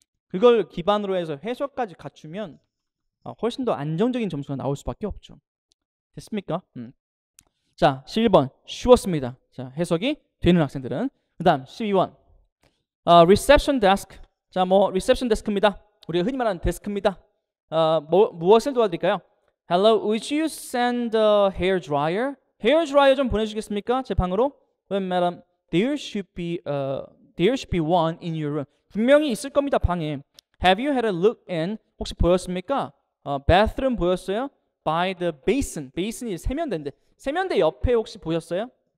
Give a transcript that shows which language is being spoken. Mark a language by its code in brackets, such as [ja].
[ko] 그걸 기반으로 해서 해석까지 갖추면 훨씬 더 안정적인 점수가 나올 수밖에 없죠. 됐습니까? 자, 11번 쉬웠습니다. 자, 해석이 되는 학생들은. 그 다음 12번 reception desk. 자, reception desk입니다. 우리가 흔히 말하는 데스크입니다. 무엇을 도와드릴까요? [en] Hello, would you send a hair dryer? [ko] Hair dryer 좀 보내주시겠습니까? 제 방으로? [en] Well, madam, there should be one in your room. [ko] 분명히 있을 겁니다. 방에. [en] Have you had a look in? [ko] 혹시 보였습니까? bathroom 보였어요? [en] By the basin. [ko] basin이 세면대인데 세면대 옆에 혹시 보셨어요?